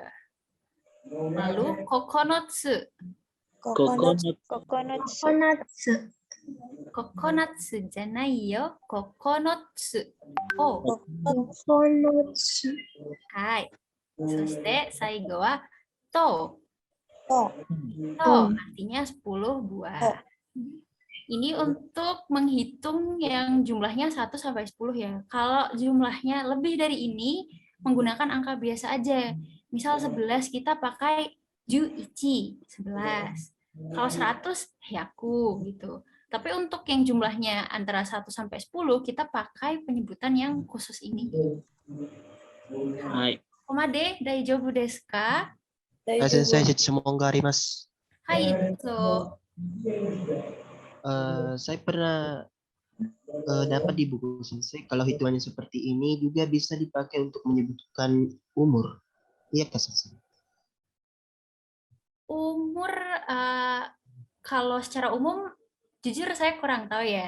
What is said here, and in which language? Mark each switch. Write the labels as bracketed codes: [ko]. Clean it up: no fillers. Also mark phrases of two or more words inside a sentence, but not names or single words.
[ja] Lalu 九つ。九つじゃないよ. 九つ。おお。はい. そして最後はと。To [id] artinya 10 buah. Ini untuk menghitung yang jumlahnya 1 sampai 10 ya. Kalau jumlahnya lebih dari ini, menggunakan angka biasa aja. Misal 11 kita pakai juichi, 11. Kalau 100, hyaku gitu. Tapi untuk yang jumlahnya antara 1 sampai 10, kita pakai penyebutan yang khusus ini. [ja] Komade, 大丈夫ですか? [id] Sensei, semoga arimasu. [ja] はい、そう. [id] Saya pernah dapat di buku Sensei kalau hitungannya seperti ini juga bisa dipakai untuk menyebutkan umur. Iya kah Sensei? Umur kalau secara umum jujur saya kurang tahu ya.